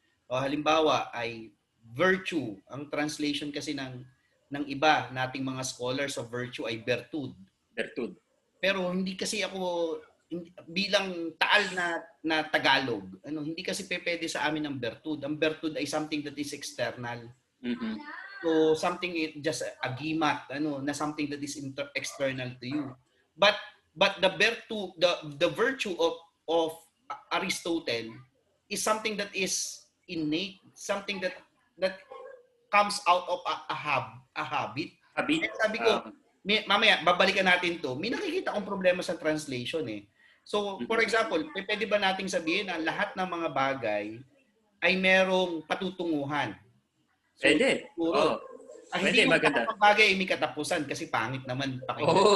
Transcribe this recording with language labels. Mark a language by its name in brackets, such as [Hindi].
[Filipino] O halimbawa ay virtue. Ang translation kasi ng iba nating mga [English] scholars of virtue [Filipino] ay virtud. Pero hindi kasi ako bilang taal na Tagalog, hindi kasi pwede sa amin ang virtud. Ang virtud ay [English] something that is external. Mm-hmm. So something just a gimat, na something that is external to you. But the virtue of Aristotle is something that is innate, something that comes out of a habit. [Filipino] Sabi ko, mamaya babalikan natin to. May nakikita akong problema sa translation [English] So, for example, [Filipino] pwede ba nating sabihin na lahat ng mga bagay ay merong patutunguhan? So, pwede. Hindi maganda. Ang bagay ay may katapusan kasi pangit naman pakinggan.